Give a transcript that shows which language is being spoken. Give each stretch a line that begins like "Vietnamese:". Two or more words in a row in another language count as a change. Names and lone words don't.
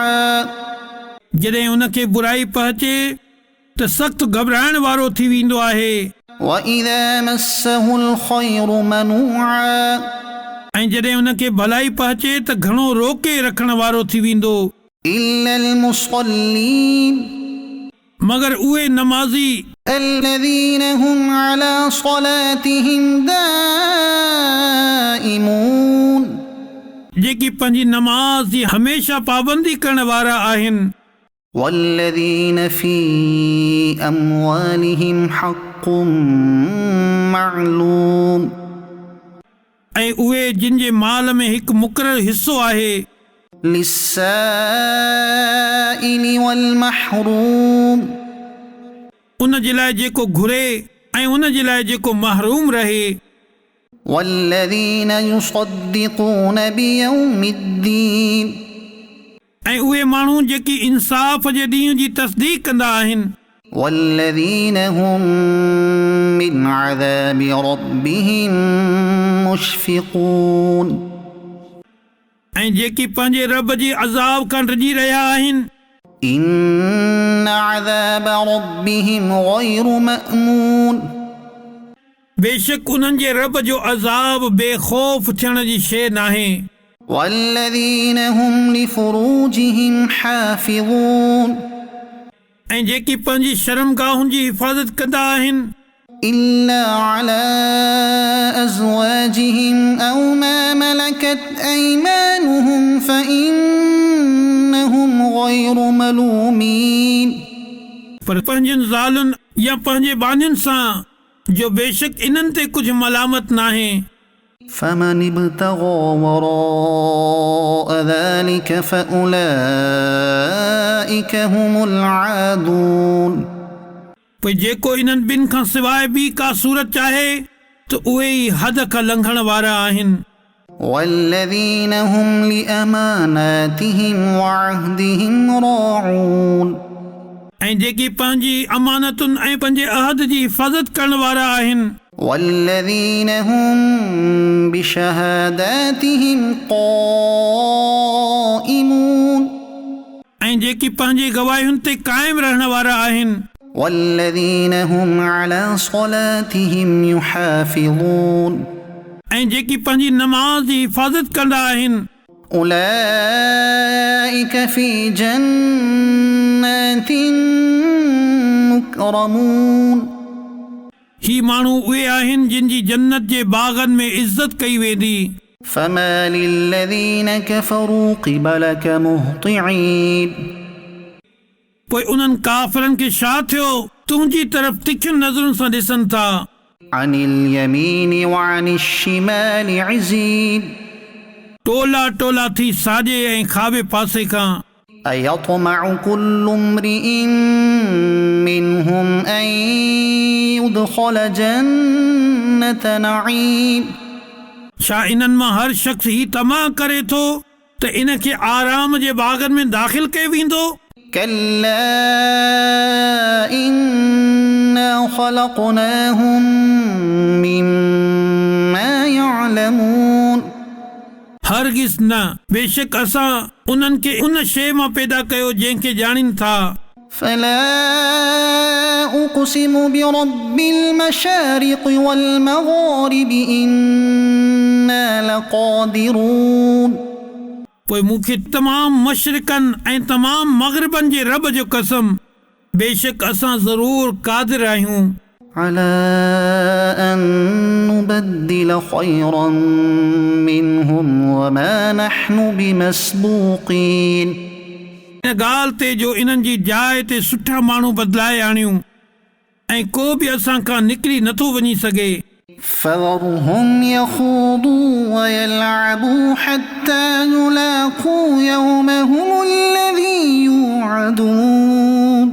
Sindhi: जॾहिं उनखे बुराई पहुचे त सख़्तु घबराइण वारो थी वेंदो आहे।
Arabic: وإذا مسه الخير منوعا.
Sindhi: ऐं जॾहिं उनखे भलाई पहुचे त घणो रोके रखण वारो थी वेंदो।
Arabic: إلا المصلين.
Sindhi: मगर उहे नमाज़ी
Arabic: الذين هم على صلاتهم دائمون।
Sindhi: जेकी पंहिंजी नमाज़ जी हमेशा पाबंदी करण वारा आहिनि।
Arabic: والذين في أموالهم حق معلوم।
Sindhi: ऐं उहे जिन जे माल में हिकु मुक़ररु हिस्सो आहे।
Arabic: للسائل والمحروم.
Sindhi: उन जे लाइ जेको घुरे ऐं उन जे लाइ जेको महरूम रहे।
Arabic: والذين يصدقون بيوم الدين.
Sindhi: ऐं उहे माण्हू जेकी इंसाफ़ जे ॾींहं जी तस्दीक़ कंदा आहिनि।
Arabic: والذين هم من عذاب ربهم مشفقون.
Sindhi: ऐं जेकी पंहिंजे रब जी अज़ाब खां डिॼी रहिया आहिनि।
Arabic: إن عذاب ربهم غير مأمون.
Sindhi: बेशक उन्हनि जे रब जो अज़ाब बेखौफ़ थियण जी शइ नाहे।
Arabic: والذين هم لفروجهم حافظون
Sindhi: ऐं जेकी पंहिंजी शर्मगाहुनि जी हिफ़ाज़त कंदा आहिनि
Arabic: إلا على أزواجهم أو ما ملكت أيمانهم فإنهم غير ملومين
Sindhi: पर पंहिंजनि ज़ालुनि या पंहिंजे बानियुनि सां जो बेशक इन्हनि ते कुझु मलामत नाहे
Arabic: فمن ابتغى وراء ذلك فأولئك هم العادون
Sindhi: पोइ जेको इन्हनि ॿिनि खां सवाइ ॿी का सूरत चाहे त उहे ई हद खां लंघण वारा आहिनि
Arabic: والذين هم لأماناتهم وعهدهم راعون
Sindhi: ऐं जेकी पंहिंजी अमानतुनि ऐं पंहिंजे अहद जी हिफ़ाज़त करण वारा आहिनि
Arabic: والذين هم بشهاداتهم قائمون
Sindhi: ऐं जेकी पंहिंजी गवाहियुनि ते क़ाइमु रहण वारा आहिनि
Arabic: والذين هم على صلاتهم يحافظون
Sindhi: ऐं जेकी पंहिंजी नमाज़ जी हिफ़ाज़त कंदा आहिनि
Arabic: أولئك في جنات مكرمون
Sindhi: ही माण्हू उहे आहिनि जिन जी जन्नत जे बाग़नि में इज़त कई वेंदी
Arabic: فما للذين كفروا قبلك مهطعين
Sindhi: पोइ उन्हनि काफ़िरनि खे छा थियो तुंहिंजी तरफ़ तिखियुनि नज़रुनि सां ॾिसनि था
Arabic: عن اليمين وعن الشمال عزين
Sindhi: टोला टोला थी साॼे ऐं खाॿे पासे खां
Arabic: أيطمع كل امرئ منهم أن يدخل جنة نعيم
Sindhi: छा इन्हनि मां हर शख़्स ही तमा करे थो त इन खे आराम जे बाग़नि में दाख़िल कयो वेंदो
Arabic: كلا إنا خلقناهم مما يعلمون
Sindhi: हरगिज़ न बेशक असां उन्हनि खे उन शइ मां पैदा कयो जंहिंखे ॼाणीनि था
Arabic: فلا أقسم برب المشارق والمغارب إنا لقادرون
Sindhi: पोइ मूंखे तमामु मशरिक़नि ऐं तमामु मग़रिबनि जे रब जो कसम बेशक असां ज़रूरु क़ादिर आहियूं
Arabic: على أن نبدل خيرا منهم وما نحن بمسبوقين
Sindhi: इन ॻाल्हि ते जो इन्हनि जी जाइ ते सुठा माण्हू बदिलाए आणियूं ऐं को बि असां खां निकिरी नथो वञी सघे
Arabic: فذرهم يخوضوا ويلعبوا حتى يلاقوا يومهم الذي يوعدون